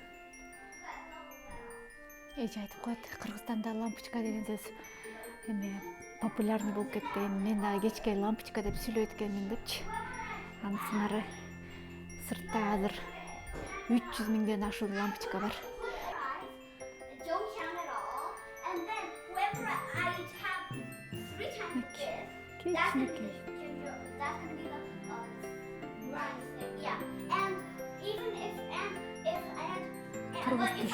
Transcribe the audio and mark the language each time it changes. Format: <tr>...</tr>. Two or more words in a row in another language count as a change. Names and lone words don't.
<ky>Эже айтып коет, Кыргызстанда лампочка деген сөз эме популярный болуп кетти. Мен дагы кечке лампочка деп сүйлөйт экенмин депчи. Анын сыңары сыртта азыр 300 миңден ашуун лампочка бар.</ky> <en>That's gonna be the brightest thing. Yeah, and even if</en> <ky>Кыргыз</ky> <en>if I</en>